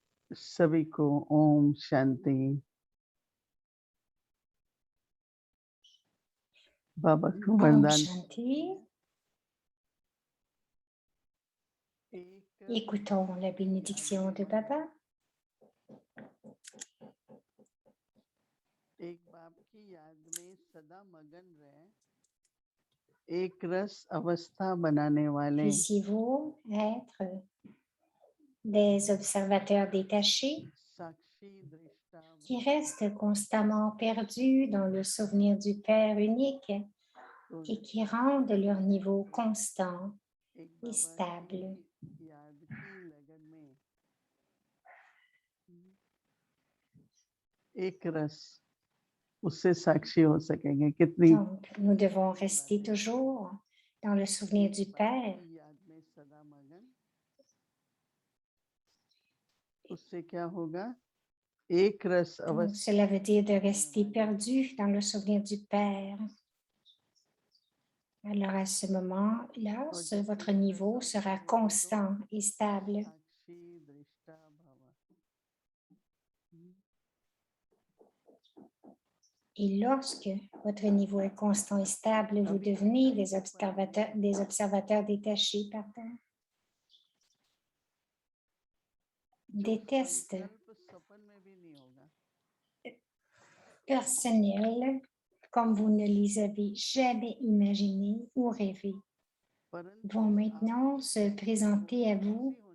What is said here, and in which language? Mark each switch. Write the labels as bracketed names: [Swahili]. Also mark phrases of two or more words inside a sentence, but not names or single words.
[Hindi] सभी को ओम शांति। बाबा को Om वरदान। Shanti. [French] Écoutons la bénédiction de Baba. [Hindi] एक बाप की याद में सदा मगन रहे, एक रस अवस्था बनाने वाले। [French] Puissiez-vous être des observateurs détachés [Hindi] साक्षी दृष्टा [French] qui restent constamment perdus dans le souvenir du Père unique et qui rendent leur niveau constant [Hindi] एक [French] et [Hindi] बाबा [French] stable. [Hindi] की याद की लगन में एक रस उससे साक्षी हो सकेंगे। कितनी [French] Donc, nous devons rester toujours dans le souvenir du Père. [Hindi] याद में सदा मगन, उससे क्या होगा? एक रस [French] Donc, [Hindi] अवस्था। [French] cela veut dire de rester perdu dans le souvenir du Père. Alors, à ce moment-là, votre niveau sera constant et stable. [Hindi] साक्षी दृष्टा भाव। [French] Et lorsque votre niveau est constant et stable, vous devenez des observateurs détachés. Des tests personnels comme vous ne les avez jamais imaginés ou rêvés vont maintenant se présenter à vous.